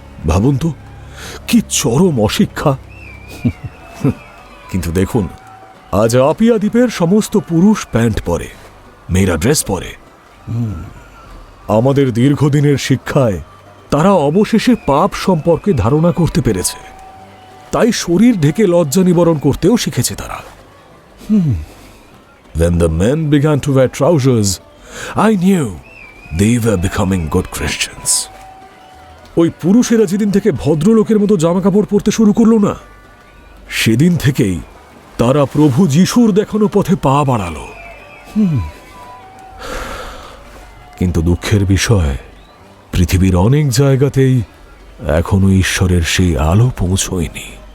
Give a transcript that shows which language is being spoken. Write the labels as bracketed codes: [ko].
[bn] ভাবুন তো, কি চরম অশিক্ষা। কিন্তু দেখুন, আজ আপিয়া দ্বীপের সমস্ত পুরুষ প্যান্ট পরে, মেয়েরা ড্রেস পরে। আমাদের দীর্ঘদিনের শিক্ষায় তারা অবশেষে পাপ সম্পর্কে ধারণা করতে পেরেছে, তাই শরীর ঢেকে লজ্জা নিবারণ করতেও শিখেছে তারা। [en] When the men began to wear trousers, I knew they were becoming good Christians. [bn] ওই পুরুষেরা যেদিন থেকে ভদ্রলোকের মতো জামা কাপড় পরতে শুরু করলো না, সেদিন থেকেই তারা প্রভু যিশুর দেখানো পথে পা বাড়ালো। কিন্তু দুঃখের বিষয়, পৃথিবীর অনেক জায়গাতেই এখনো ঈশ্বরের সেই আলো পৌঁছয়নি।